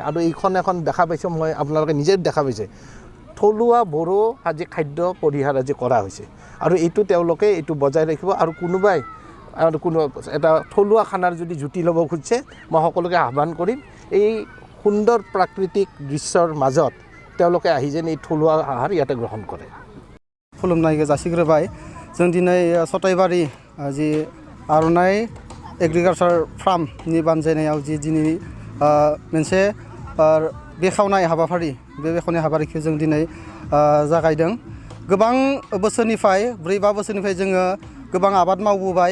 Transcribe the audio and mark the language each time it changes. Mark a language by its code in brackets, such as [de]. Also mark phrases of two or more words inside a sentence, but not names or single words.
[as] আৰু এইখন এখন দেখা পাইছোঁ, মই আপোনালোকে নিজে দেখা পাইছে, থলুৱা বড়ো আজি খাদ্য পৰিহাৰ আজি কৰা হৈছে। আৰু তেওঁলোকে এইটো বজাই ৰাখিব। আৰু কোনোবাই এটা থলুৱা খানাৰ যদি জুতি ল'ব খুজিছে, মই সকলোকে আহ্বান কৰিম এই সুন্দৰ প্ৰাকৃতিক দৃশ্যৰ মাজত তেওঁলোকে আহি যেন এই থলুৱা আহাৰ ইয়াতে গ্ৰহণ কৰে। [brx] खुलुमनाय जासिग्रोबाय। जों दिनै सथाइबारि जि आर'नाइ एग्रिकालचार फार्मनि बानजायनायाव जि दिनै मोनसे बेखेवनाय हाबाफारि, बे बेखेवनाय हाबाफारिखौ जों दिनै जागायदों। गोबां बोसोरनिफ्राय 4-5 बोसोरनिफ्राय जोङो गोबां आबाद मावबोबाय।